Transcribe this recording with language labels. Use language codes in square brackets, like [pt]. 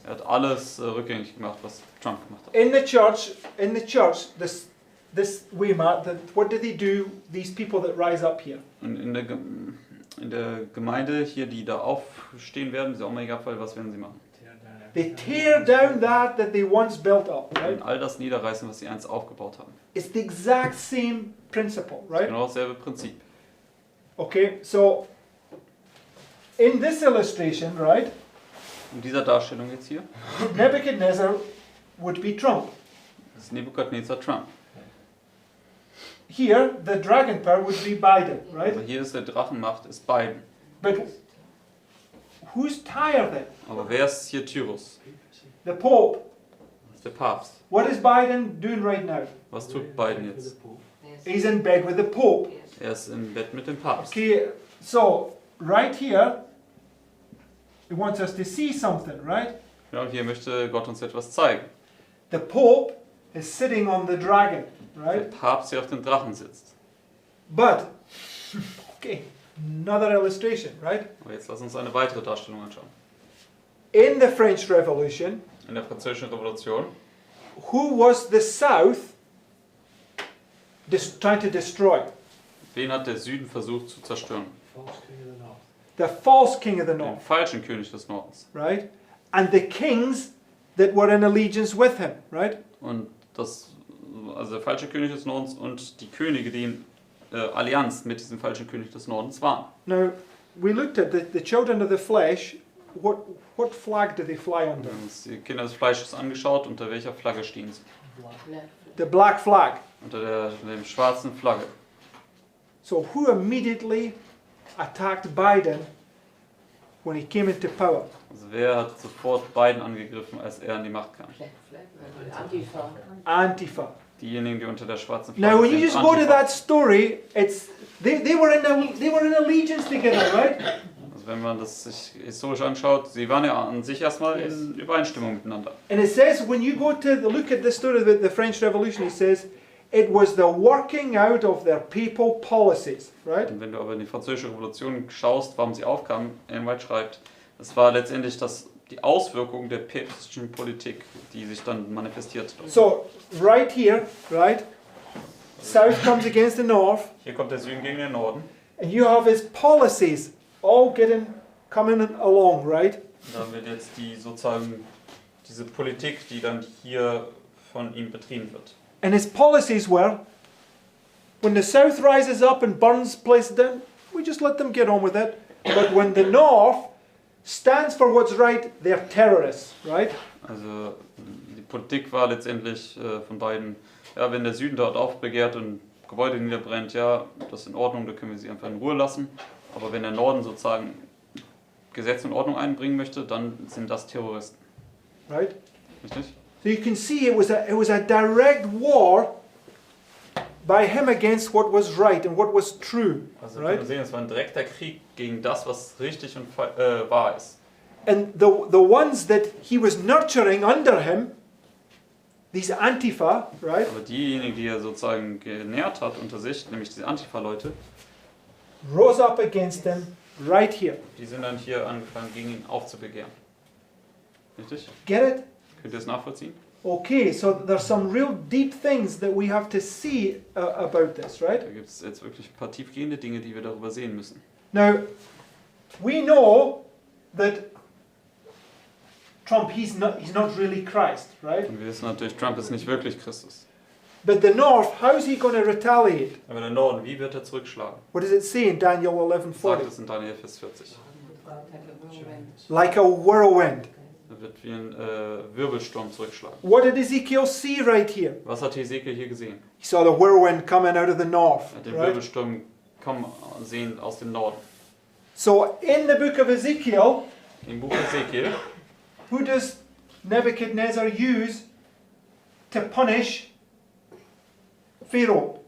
[de] Er hat alles rückgängig gemacht, was Trump gemacht hat. [en] In the church, this Weimar, what do they do? These people that rise up here, [de] Und in der Gemeinde hier, die da aufstehen werden, diese Omega-Fall, was werden sie machen? [en] they tear down that they once built up, [de] Sie werden [en] right? [de] all das niederreißen, was sie einst aufgebaut haben. [en] It's the exact same principle, right? [de] Genau dasselbe Prinzip. [en] Okay, so in this illustration, right, [de] In dieser Darstellung jetzt hier [en] Nebuchadnezzar would be Trump. [de] ist Nebukadnezar Trump. [en] Here, the dragon power would be Biden, right? [de] Also hier ist der Drachenmacht, ist Biden. [en] But who's Tyre then? [de] Aber wer ist hier Tyrus? [en] The Pope. [de] Das ist der Papst. [en] What is Biden doing right now? [de] Was tut Biden jetzt? [en] Yes. He's in bed with the Pope. Yes. [de] Er ist im Bett mit dem Papst. [en] Okay, so right here, he wants us to see something, right? [de] Ja, und hier möchte Gott uns etwas zeigen. [en] The Pope is sitting on the dragon, [de] Der [en] right? [de] Papst hier auf dem Drachen sitzt. [en] But, okay, another illustration, right? [de] Aber jetzt lass uns eine weitere Darstellung anschauen. [en] In the French Revolution, [de] In der Französischen Revolution, [en] who was the South trying to destroy? [de] wen hat der Süden versucht zu zerstören? [en] The false king of the [de] Den [en] north, [de] falschen König des Nordens. [en] right? And the kings that were in allegiance with him, right? Und also der falsche König des Nordens und die Könige, die in Allianz mit diesem falschen König des Nordens waren. Now, we looked at the children of the flesh. What flag do they fly [de] Wir [en] under? [de] haben uns die Kinder des Fleisches angeschaut, unter welcher Flagge stehen sie? [en] Black. The black flag. [de] Unter der schwarzen Flagge. [en] So who immediately attacked Biden when he came into power? [de] Also wer hat sofort Biden angegriffen, als er an die Macht kam? [en] Black flag. Antifa. Antifa. [de] Diejenigen, die unter der schwarzen Flagge [en] Now, when you [de] sind, [en] just go to Antifa. that story, it's they were in allegiance together, right? [de] Also wenn man das sich historisch anschaut, sie waren ja an sich erstmal in Übereinstimmung miteinander. [en] And it says when you go to look at the story of the French Revolution, it says it was the working out of their papal policies, right? [de] Und wenn du aber in die französische Revolution schaust, warum sie aufkam, Ellen White schreibt, es war letztendlich die Auswirkung der päpstlichen Politik, die sich dann manifestiert. [en] So right here, right, South comes against the North, [de] Hier kommt der Süden gegen den Norden. [en] and you have his policies all coming along, right? [de] Und da wird jetzt diese Politik, die dann hier von ihm betrieben wird. [en] And his policies were, when the South rises up and burns places down, we just let them get on with it. But when the North stands for what's right, they're terrorists, right? [de] Also die Politik war letztendlich von beiden, ja, wenn der Süden dort aufbegehrt und Gebäude niederbrennt, ja, das ist in Ordnung, da können wir sie einfach in Ruhe lassen. Aber wenn der Norden sozusagen Gesetz und Ordnung einbringen möchte, dann sind das Terroristen. [en] Right? [de] Richtig? [en] So you can see it was a direct war by him against what was right and what was true, [de] Also wir [en] right? [de] können sehen, es war ein direkter Krieg gegen das, was richtig und wahr ist. [en] And the ones that he was nurturing under him, these Antifa, right? [de] Aber diejenigen, die er sozusagen genährt hat unter sich, nämlich diese Antifa-Leute, [en] Rose up against him right here. [de] die sind dann hier angefangen, gegen ihn aufzubegehren. Richtig? [en] Get it? [de] Könnt ihr das nachvollziehen? [en] Okay, so there's some real deep things that we have to see about this, right? [de] Da gibt es jetzt wirklich ein paar tiefgehende Dinge, die wir darüber sehen müssen. [en] Now, we know that Trump, he's not really Christ, right? [de] Und wir wissen natürlich, Trump ist nicht wirklich Christus. [en] But the North, how is he going to retaliate? [de] Aber der Norden, wie wird er zurückschlagen? [en] What does it say in Daniel [de] Sagt [en] 11:40? [de] es in Daniel Vers 40. [en] Like a whirlwind. Like a whirlwind. [de] Er wird wie ein Wirbelsturm zurückschlagen. [en] What did Ezekiel see right here? [de] Was hat Hesekiel hier gesehen? [en] He saw the whirlwind coming out of the north, [de] Er hat den [en] right? [de] Wirbelsturm kommen sehen aus dem Norden. [en] So in the book of Ezekiel, [de] Im Buch Hesekiel, [en] who does Nebuchadnezzar use to punish Pharaoh